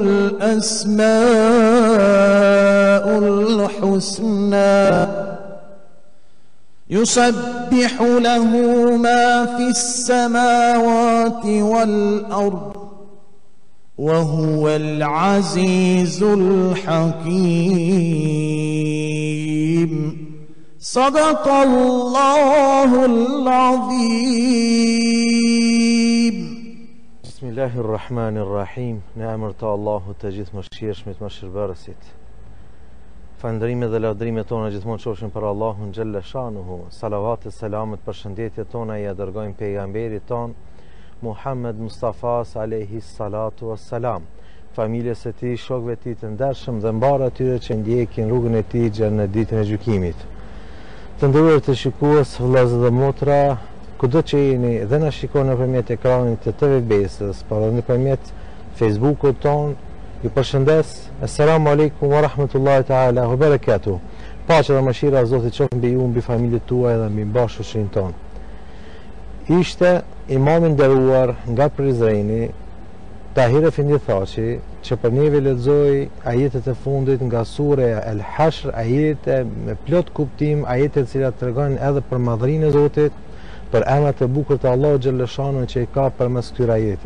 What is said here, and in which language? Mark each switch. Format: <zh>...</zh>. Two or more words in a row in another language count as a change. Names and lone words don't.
<ar>الأسماء الحسنى يسبح له ما في السماوات والأرض وهو العزيز الحكيم صدق الله العظيم بسم الله الرحمن الرحيم</ar> <sq>نعمërta Allahut të gjithë mëshirshmit më shërbërësit. Falënderimet dhe lavdrimet tona gjithmonë qofshin për Allahun</sq> <ar>جل شأنه.</ar> <sq>Salavat e selamet për shëndetjet tona ja dërgojmë pejgamberit ton Muhammed Mustafas</sq> <ar>عليه الصلاة والسلام,</ar> <sq>familjes së tij, shokëve të tij të ndershëm dhe mbar atyre që ndjekin rrugën e tij në ditën e gjykimit. Të nderuar të shikues, vëllezër dhe motra, kudo që jeni dhe na shikoni nëpërmjet ekranit të rtvbesës, por edhe nëpërmjet Facebookut ton, ju përshëndes.</sq> <ar>السلام عليكم ورحمة الله تعالى وبركاته.</ar> <sq>Paqja dhe mëshira e Zotit qofshin mbi ju, mbi familjet tuaja dhe mbi bashkëshortin ton. Ishte imam i nderuar nga Prizreni, Tahir Efendi Thaçi, që për neve lexoi ajetet e fundit nga sureja El Hashr, ajete me plot kuptim, ajete të cilat tregojnë edhe për madhrinë e Zotit, për emrat e bukur të Allahut</sq> <ar>جل شأنه</ar> <sq>që i ka përmes këtyre ajete.</sq>